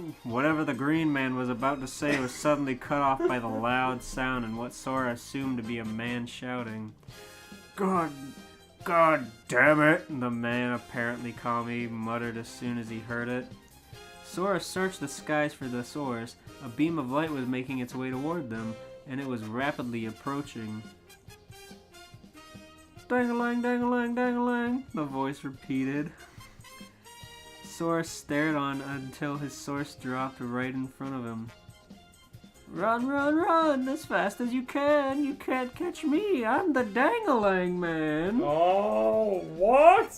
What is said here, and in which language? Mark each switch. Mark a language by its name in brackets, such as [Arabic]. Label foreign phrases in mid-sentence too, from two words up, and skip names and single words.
[English] Whatever the green man was about to say was suddenly cut off by the loud sound and what Sora assumed to be a man shouting. God damn it, the man, apparently calmly, muttered as soon as he heard it. Sora searched the skies for the source. A beam of light was making its way toward them, and it was rapidly approaching. Dang-a-lang, dang-a-lang, dang-a-lang, the voice repeated. Sora stared on until his source dropped right in front of him. Run, run, run, as fast as you can. You can't catch me. I'm the Dang-a-lang man. Oh, what?